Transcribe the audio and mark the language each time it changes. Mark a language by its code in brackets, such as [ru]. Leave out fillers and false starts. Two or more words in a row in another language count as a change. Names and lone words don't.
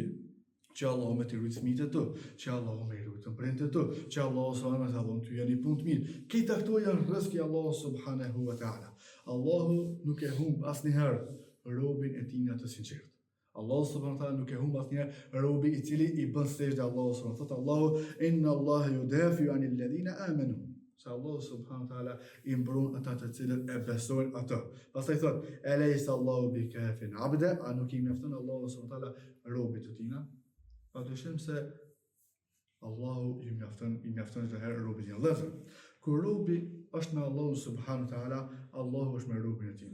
[sq] Që Allah me të rujtë fëmijët e tu, që Allah me i rujtë prindët e tu, që Allah s.a. me të dhonë ty janë i punë të mirë. Këta këto janë rrezqi Allahu [ar] سبحانه وتعالى. [sq] Allahu nuk e humb asnjëherë robin e tij të sinqert. Allahu [ar] سبحانه وتعالى [sq] nuk e humb asnjëherë robin i cili i bën sejdë Allahu subhanahu. Thot Allahu [ar] إن الله يدافع عن الذين آمنوا. [sq] Se Allahu [ar] سبحانه وتعالى [sq] i mbron ata të cilët e besojnë atë. Pastaj thot [ar] أليس الله بكاف عبده, [sq] a nuk i mjafton Allahu [ar] سبحانه وتعالى [sq] robit të tina? Pa dyshim se Allahu i mjafton çdo herë robit e Allahut. Kur robi është me Allahu [ar] سبحانه وتعالى, [sq] Allahu është me robin e tij.